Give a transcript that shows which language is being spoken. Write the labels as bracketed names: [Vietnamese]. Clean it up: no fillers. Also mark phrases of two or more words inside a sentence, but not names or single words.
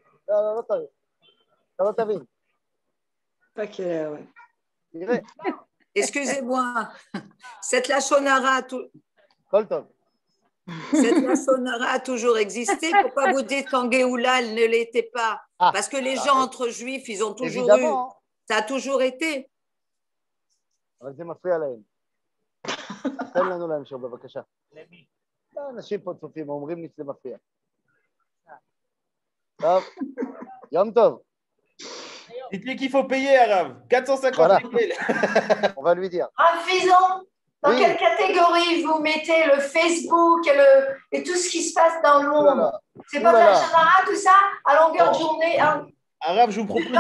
[French] Pas clair, oui. Excusez-moi, cette [Hebrew] לשון הרע [French] a toujours existé. Pourquoi vous dites qu'en Géoula, elle ne l'était pas? Parce que les gens entre juifs, ils ont toujours eu. Ça a toujours été. [Hebrew] זה מפריע להם. תן לנו להמשיך בבקשה. למי? אנשים פה צופים, אומרים לי שזה מפריע. טוב, יום טוב. [French] Dites-lui qu'il faut payer, Arav. 450 voilà. On va lui dire. Raffisant. Dans quelle catégorie vous mettez le Facebook et tout ce qui se passe dans le monde? C'est pas de la Shonara, tout ça, à longueur de journée? Arabe, je vous propose de